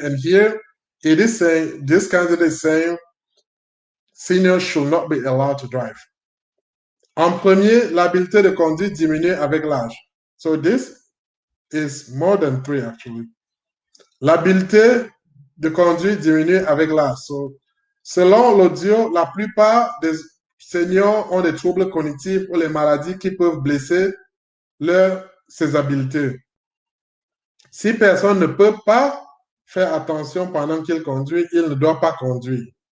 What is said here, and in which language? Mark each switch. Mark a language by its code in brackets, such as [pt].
[en] And here it is saying, this candidate is saying seniors should not be allowed to drive. [fr] En premier, l'habileté de conduite diminue avec l'âge. [en] So this is more than 3 actually. [fr] L'habileté de conduite diminue avec l'âge. So, selon l'audio, la plupart des seniors ont des troubles cognitifs ou les maladies qui peuvent blesser ces habiletés. Si personne ne peut pas faire attention pendant qu'il conduit, il ne doit pas conduire.